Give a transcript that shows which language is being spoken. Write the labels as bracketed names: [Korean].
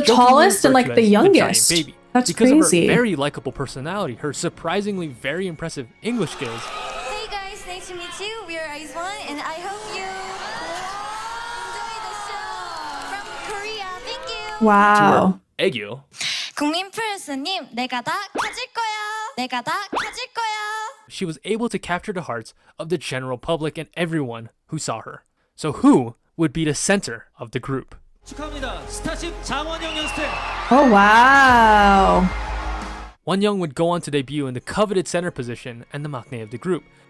[English] jokingly tallest and, like, to the as youngest. giant baby. That's because crazy. of her very likable personality, her surprisingly very impressive English skills, Hey guys, nice to meet you. We are IZONE and I hope you enjoy the show from Korea. Thank you. Wow. [Korean] 애교, 국민 프레스님, 내가 다 가질 거야. 내가 다 가질 거야. [English] she was able to capture the hearts of the general public and everyone who saw her. So who would be the center of the group? [Korean] 축하합니다. 스타쉽 장원영 연습생. [English] Oh, wow. Wonyoung would go on to debut in the coveted center position and the maknae of the group,